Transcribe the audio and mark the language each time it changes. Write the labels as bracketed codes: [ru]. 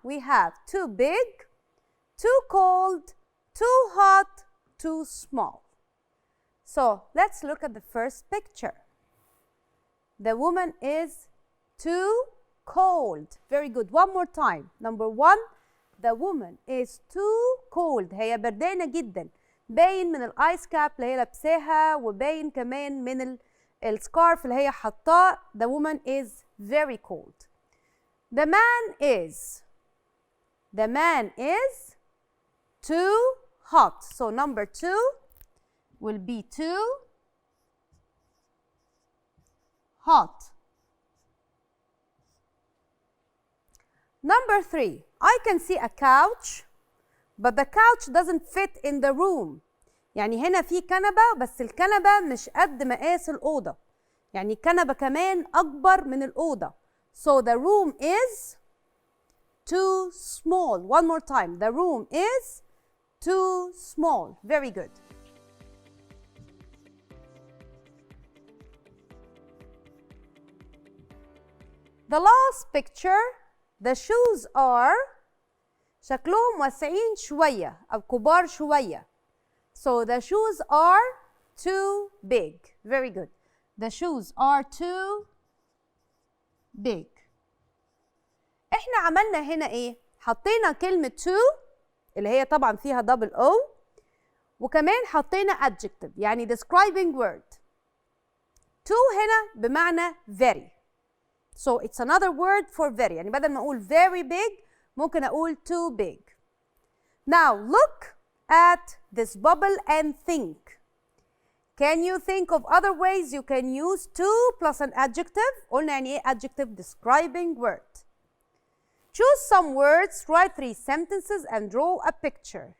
[en] We have too big, too cold, too hot, too small. So let's look at the first picture. The woman is too cold. Very good. One more time. Number 1, the woman is too cold. [ar] هي بردانة جدا. باين من الايس كاب اللي هي لابساها وباين كمان من السكارف اللي هي حطاه. [en] The woman is very cold. The man is too hot. So number 2 will be too hot. Number 3, I can see a couch, but the couch doesn't fit in the room. [ar] يعني هنا في كنبة بس الكنبة مش قد مقاس الأوضة. يعني الكنبة كمان أكبر من الأوضة. [en] So the room is too small. One more time. The room is too small. Very good. The last picture, the shoes are [ar] شكلهم واسعين شوية أو كبار شوية. [en] So the shoes are too big. Very good. The shoes are too big. [ar] احنا عملنا هنا ايه؟ حطينا كلمة too اللي هي طبعا فيها double O وكمان حطينا adjective يعني [en] describing word. [ar] To هنا بمعنى very. [en] So it's another word for very. [ar] يعني بدل ما أقول very big ممكن أقول too big. [en] Now look at this bubble and think. Can you think of other ways you can use to plus an adjective? [ar] قلنا يعني إيه adjective؟ [en] Describing word. [ar] Choose some words, write 3 sentences and draw a picture.